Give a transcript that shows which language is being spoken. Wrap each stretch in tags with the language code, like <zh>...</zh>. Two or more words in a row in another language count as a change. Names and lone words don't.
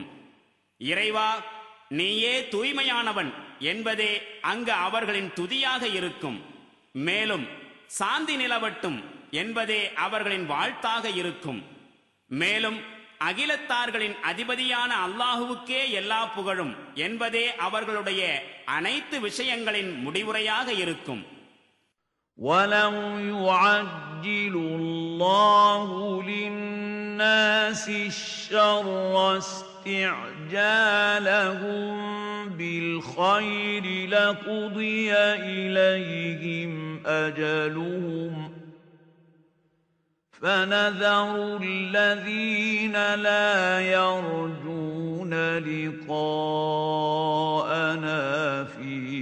<ta>இறைவா, நீயே தூய்மையானவன் என்பதே அங்கு அவர்களின் துதியாக இருக்கும். மேலும் சாந்தி நிலவட்டும் என்பதே அவர்களின் வாழ்த்தாக இருக்கும். மேலும் அகிலத்தார்களின் அதிபதியான அல்லாஹுவுக்கே எல்லா புகழும் என்பதே அவர்களுடைய அனைத்து விஷயங்களின் முடிவுரையாக இருக்கும்.</ta> <ar>وَلَوْ يُعَجِّلُ اللَّهُ لِلنَّاسِ الشَّرَّ اسْتِعْجَالَهُم بِالْخَيْرِ لَقُضِيَ إِلَيْهِمْ أَجَلُهُمْ فنذر الذين لا يرجون لقاءنا في</ar>